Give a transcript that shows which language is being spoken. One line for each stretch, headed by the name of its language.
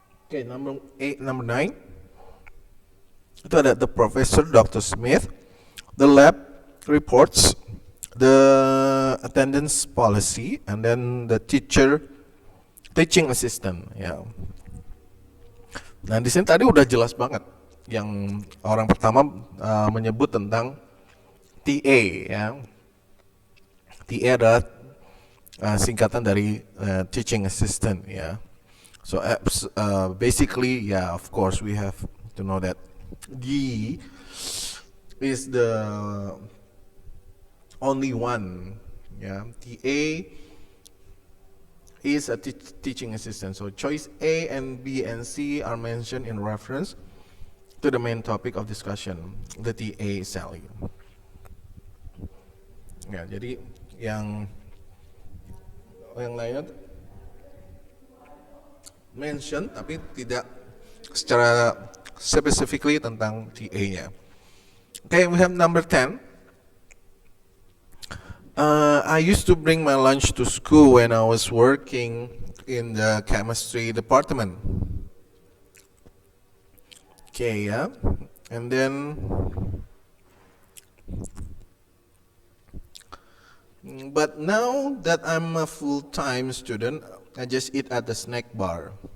English: Okay, number 9.
Indonesian: Itu ada
English: the professor Dr. Smith, the lab reports, the attendance policy, and then the teaching assistant.
Indonesian: Ya. Nah di sini tadi udah jelas banget. Yang orang pertama menyebut tentang TA. Ya. TA adalah singkatan dari teaching assistant. Ya.
English: So basically, yeah, of course we have to know that D is the only one. Yeah, TA is a teaching assistant. So choice A and B and C are mentioned in reference to the main topic of discussion, the TA Sally.
Indonesian: Ya, jadi yang lainnya mention tapi tidak secara specifically tentang TA-nya. Okay, we have number 10. I used to bring my lunch to school when I was working in the chemistry department. Okay, yeah. And then, but now that I'm a full-time student, I just eat at the snack bar.